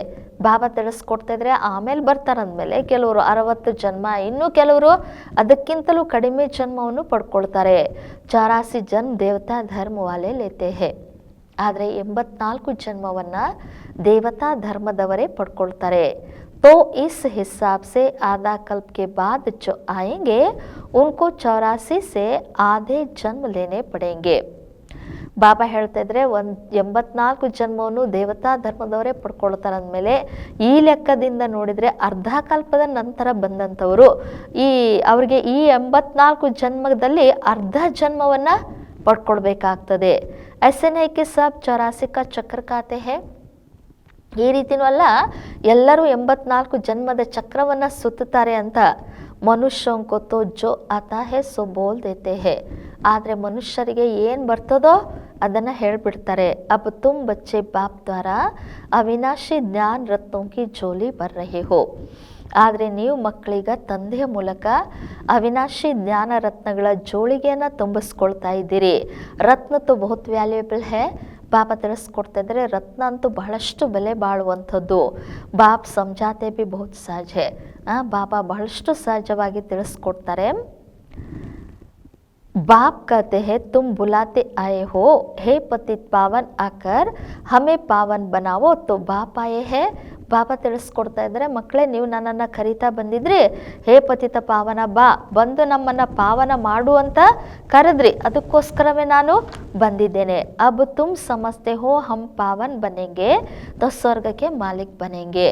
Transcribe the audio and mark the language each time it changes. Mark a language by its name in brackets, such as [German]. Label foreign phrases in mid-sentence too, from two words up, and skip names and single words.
[Kannada] ಬಾಬಾ ತಿಳಿಸ್ಕೊಡ್ತಾ ಇದ್ರೆ ಆಮೇಲೆ ಬರ್ತಾರಂದ್ಮೇಲೆ ಕೆಲವರು 60 ಜನ್ಮ, ಇನ್ನು ಕೆಲವರು ಅದಕ್ಕಿಂತಲೂ ಕಡಿಮೆ ಜನ್ಮವನ್ನು ಪಡ್ಕೊಳ್ತಾರೆ. [Hindi] 84 जन्म देवता धर्म वाले लेते हैं. [Kannada] ಆದರೆ 84 ಜನ್ಮವನ್ನು ದೇವತಾ ಧರ್ಮದವರೇ ಪಡ್ಕೊಳ್ತಾರೆ. [Hindi] तो इस हिसाब से आधा कल्प के बाद जो आएंगे उनको 84 से आधे जन्म लेने पड़ेंगे. [Kannada] ಬಾಬಾ ಹೇಳ್ತಾ ಇದ್ರೆ 84 ಜನ್ಮವನ್ನು ದೇವತಾ ಧರ್ಮದವರೇ ಪಡ್ಕೊಳ್ತಾರೆ ಅಂದಮೇಲೆ ಈ ಲೆಕ್ಕದಿಂದ ನೋಡಿದರೆ ಅರ್ಧ ಕಲ್ಪದ ನಂತರ ಬಂದಂಥವರು ಅವರಿಗೆ ಈ 84 ಜನ್ಮದಲ್ಲಿ ಅರ್ಧ ಜನ್ಮವನ್ನು ಪಡ್ಕೊಳ್ಬೇಕಾಗ್ತದೆ. [Hindi] ऐसे नहीं कि सब 84 का चक्र खाते हैं. [Kannada] ಈ ರೀತಿನೂ ಅಲ್ಲ ಎಲ್ಲರೂ 84 ಜನ್ಮದ ಚಕ್ರವನ್ನು ಸುತ್ತುತ್ತಾರೆ ಅಂತ. [Hindi] मनुष्यों को तो जो आता है सो बोल देते हैं. [Kannada] ಆದರೆ ಮನುಷ್ಯರಿಗೆ ಏನು ಬರ್ತದೋ ಅದನ್ನು ಹೇಳ್ಬಿಡ್ತಾರೆ. [Hindi] अब तुम बच्चे बाप द्वारा अविनाशी ज्ञान रत्नों की झोली भर रहे हो. [Kannada] ಆದರೆ ನೀವು ಮಕ್ಕಳಿಗ ತಂದೆಯ ಮೂಲಕ ಅವಿನಾಶಿ ಜ್ಞಾನ ರತ್ನಗಳ ಜೋಳಿಗೆಯನ್ನು ತುಂಬಿಸ್ಕೊಳ್ತಾ ಇದ್ದೀರಿ. [Hindi] रत्न तो बहुत वैल्यूएबल है. [Kannada] ಬಾಬಾ ತಿಳಿಸ್ಕೊಡ್ತಾ ಇದ್ದಾರೆ ರತ್ನ ಅಂತೂ ಬಹಳಷ್ಟು ಬೆಲೆ ಬಾಳುವಂಥದ್ದು. [Hindi] बाप समझाते भी बहुत सहज है. [Kannada] ಬಾಬಾ ಬಹಳಷ್ಟು ಸಹಜವಾಗಿ ತಿಳಿಸ್ಕೊಡ್ತಾರೆ. [Hindi] बाप कहते हैं तुम बुलाते आए हो हे पतित पावन आकर हमें पावन बनाओ तो बाप आए हैं. [Kannada] ಬಾಬಾ ತಿಳಿಸ್ಕೊಡ್ತಾ ಇದ್ದಾರೆ, ಮಕ್ಕಳೇ ನೀವು ನನ್ನನ್ನು ಕರೀತಾ ಬಂದಿದ್ರಿ, ಹೇ ಪತಿತ ಪಾವನ ಬಾ, ಬಂದು ನಮ್ಮನ್ನು ಪಾವನ ಮಾಡು ಅಂತ ಕರೆದ್ರಿ, ಅದಕ್ಕೋಸ್ಕರವೇ ನಾನು ಬಂದಿದ್ದೇನೆ. [Hindi] अब तुम समझते हो हम पावन बनेंगे तो स्वर्ग के मालिक बनेंगे.